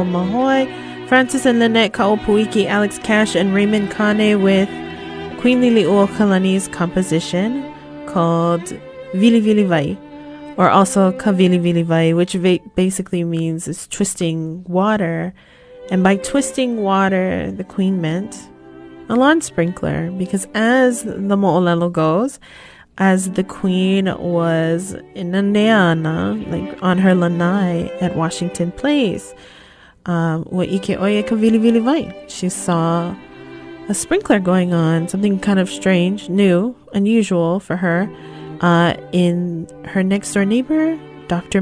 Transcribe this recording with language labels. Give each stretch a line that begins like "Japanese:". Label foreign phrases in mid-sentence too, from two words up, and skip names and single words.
Hawaiian: Mahoi,
English: Francis and Lynette Kaopuiki, Alex Cash, and Raymond Kane with Queen Lili'uokalani's composition called Vili Vili Vai, or also Ka Vili Vili Vai, which basically means is twisting water. And by twisting water, the queen meant a lawn sprinkler, because as the moʻolelo goes, as the queen was in Ladana, like on her lanai at Washington Place, she saw a sprinkler going on, something kind of strange, new, unusual for her, in her next door neighbor, Dr.